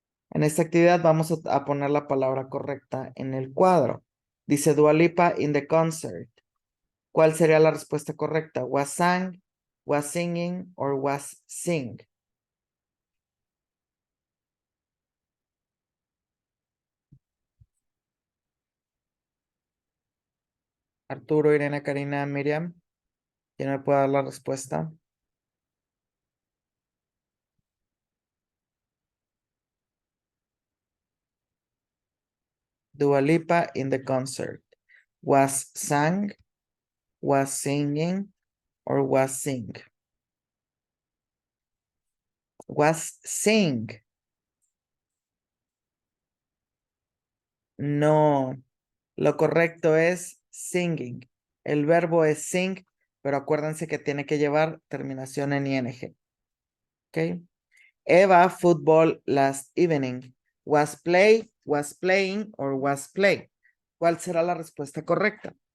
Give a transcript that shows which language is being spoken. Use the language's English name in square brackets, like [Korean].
[Spanish] En esta actividad vamos a poner la palabra correcta en el cuadro. Dice Dua Lipa [English] in the concert. [Spanish] ¿Cuál sería la respuesta correcta? [English] Was sang, was singing, or was sing? [Spanish] Arturo, Irene, Karina, Miriam. ¿Quién me puede dar la respuesta? [English] Dua Lipa in the concert. Was sang, was singing, or was sing? Was sing. [Spanish] No, lo correcto es singing. El verbo es sing, pero acuérdense que tiene que llevar terminación en ing. ¿Ok? [English] Eva football last evening. Was playing, or was play. [Spanish] ¿Cuál será la respuesta correcta?